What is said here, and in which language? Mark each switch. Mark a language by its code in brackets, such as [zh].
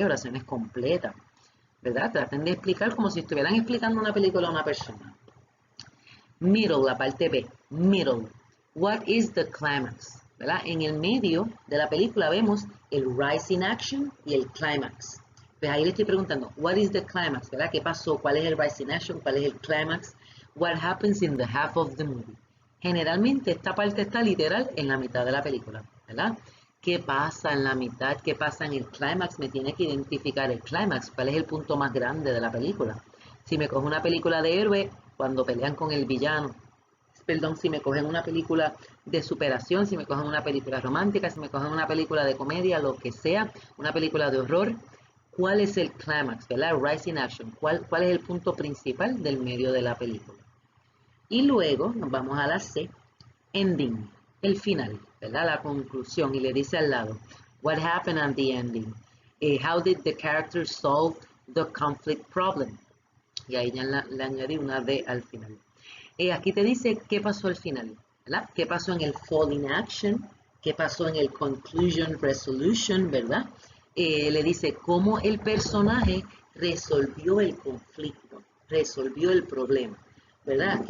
[es] Oraciones completas, ¿verdad? Traten de explicar como si estuvieran explicando una película a una persona. [en] Middle, [es] la parte B, [en] middle. What is the climax? [es] ¿Verdad? En el medio de la película vemos el rising action y el climax. Pues ahí le estoy preguntando, [en] what is the climax? [es] ¿Verdad? ¿Qué pasó? ¿Cuál es el rising action? ¿Cuál es el climax? [en] What happens in the half of the movie? [es] Generalmente esta parte está literal en la mitad de la película, ¿verdad? ¿Qué pasa en la mitad? ¿Qué pasa en el climax? Me tiene que identificar el climax. ¿Cuál es el punto más grande de la película? Si me cojo una película de héroe, cuando pelean con el villano. Perdón, si me cogen una película de superación, si me cogen una película romántica, si me cogen una película de comedia, lo que sea, una película de horror, ¿cuál es el clímax, ¿verdad? Rising action, ¿cuál es el punto principal del medio de la película? Y luego nos vamos a la C, ending, el final, ¿verdad? La conclusión, y le dice al lado, [en] what happened at the ending? How did the characters solve the conflict problem? [es] Y ahí ya le añadí una D al final. Aquí te dice qué pasó al final, ¿verdad? ¿Qué pasó en el falling action? ¿Qué pasó en el conclusion resolution, ¿verdad? Le dice cómo el personaje resolvió el conflicto, resolvió el problema, ¿verdad?